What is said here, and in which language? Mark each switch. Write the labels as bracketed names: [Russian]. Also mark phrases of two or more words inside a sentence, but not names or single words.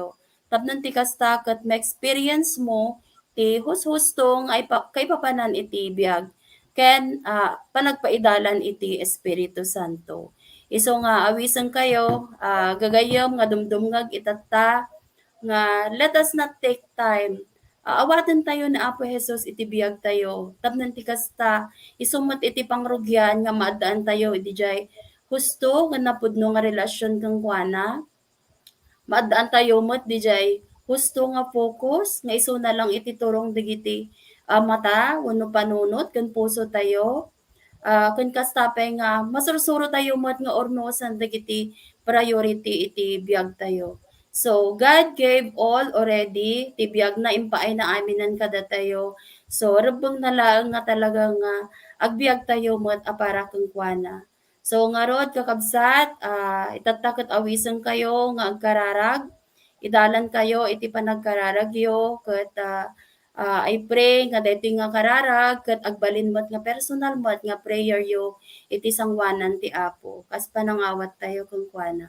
[Iloko] Tapnon ti kasta ket ma-experience mo ti hushustong ay kay papanan iti biag ken panagpaidalan iti Espiritu Santo. Iso nga awisen kayo gagayem nga dumdumngag itatta nga [English] let us not take time. [Iloko] Awaten tayo ni Apo Jesus iti biag tayo. Tapnon ti kasta isumet iti pangrugyan nga maadaan tayo iti jay husto nga napudno nga relasyon kang kuana. Maadaan tayo met dijay husto nga focus nga isu na lang iti turong digiti mata wenno panunot ken puso tayo. Ken kastapay nga masursuro tayo met nga ornosan dagiti priority iti biag tayo. [English] So God gave all already [Iloko] ti biag na impaay na aminan kada tayo. So rebeng na laeng nga talaga nga agbiag tayo met apara ken kuana. So ngarod kakabsat itatakot awisen kayo nga agkararag idalan kayo iti panagkararagyo ket [English] I pray [Iloko] nga daytoy nga kararag ket agbalin met nga personal met nga prayer yo iti sangwanan ti Apo kas panangawat tayo ken kuana.